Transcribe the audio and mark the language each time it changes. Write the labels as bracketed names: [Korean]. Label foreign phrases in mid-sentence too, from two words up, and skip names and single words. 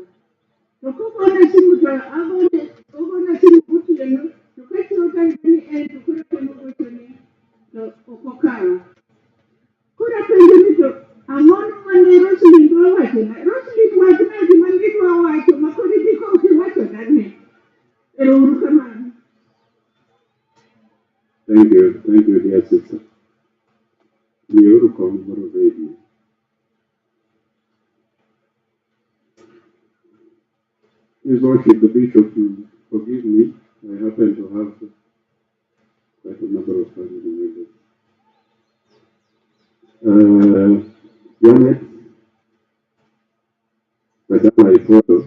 [Luo (Kenya and Tanzania)] To kogona simu to ogona simu gotieno to kachiwo tango ni en to koro temo gochone to ok okawo. Koro apenjo ni to ang'o mane Roseline dwa wachona. Roseline wachna gima nidwa wacho ma koro idhi ka ok iwachona ni. Erouru kamano. [English] Thank you, dear sister. [Luo (Kenya and Tanzania)] Miuru kom moro bedi. [English] His Lordship, the Bishop, will forgive me. I happen to have quite a number of family members. Janet, Madam, I follow.